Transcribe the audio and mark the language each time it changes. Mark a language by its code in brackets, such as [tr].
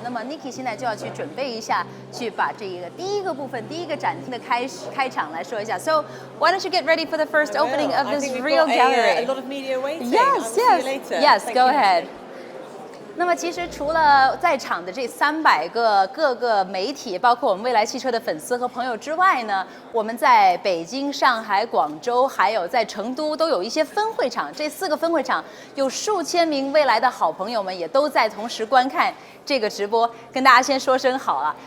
[zh] 那么 Nikki 现在就要去准备一下，去把这个第一个部分、第一个展厅的开场来说一下。 [en] So why don't you get ready for the first opening of this real gallery? A lot of media waiting. Yes. Go ahead. [zh] 那么其实除了在场的这300个各个媒体，包括我们未来汽车的粉丝和朋友之外呢，我们在北京、上海、广州，还有在成都都有一些分会场。这4个分会场有数千名未来的好朋友们也都在同时观看这个直播，跟大家先说声好啊。